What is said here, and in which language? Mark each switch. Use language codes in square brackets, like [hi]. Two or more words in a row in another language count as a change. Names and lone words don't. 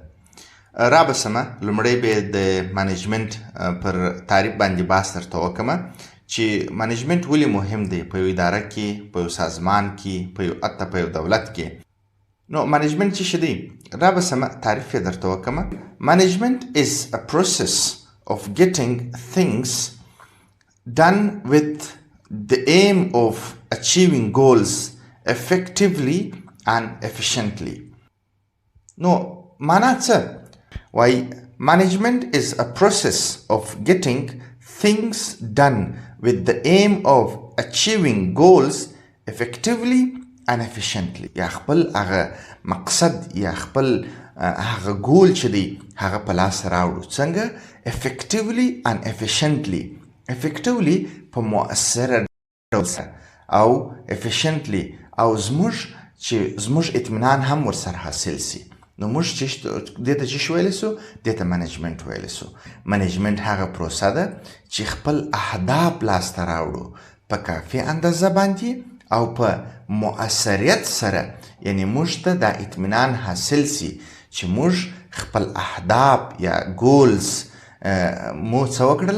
[ps] را بسمه لومړی به د مانجمنت پر تعریف باندې بحث درته وکړم چې مانجمنت ولې مهم دی په یو اداره کې، په یو سازمان کې، په یو دولت کې. نو مانجمنت څه شی دی؟ را بسمه تعریف یې درته وکړم. [en] Management is a process of getting things done with the aim of achieving goals effectively and efficiently. No, [ps] معنا څه؟ [en] وای management is a process of getting things done with the aim of achieving goals effectively and efficiently. [ps] یا خپل هغه مقصد یا خپل هغه ګول چې دی هغه په لاس راوړو. څنګه؟ [en] effectively and efficiently. [ps] effectively په مؤثره ډول سره او efficiently او زموږ اطمینان هم ورسره حاصل سي. نو موږ دې ته چې ویلی سو؟ دې ته منیجمنت ویلی سو. منیجمنت هغه پروسه ده چې خپل اهداف لاسته راوړو په کافي اندازه باندې او په مؤثریت سره، یعنی موږ ته دا اطمینان حاصل سي چې موږ خپل اهداف یا ګولز مو څه وکړله؟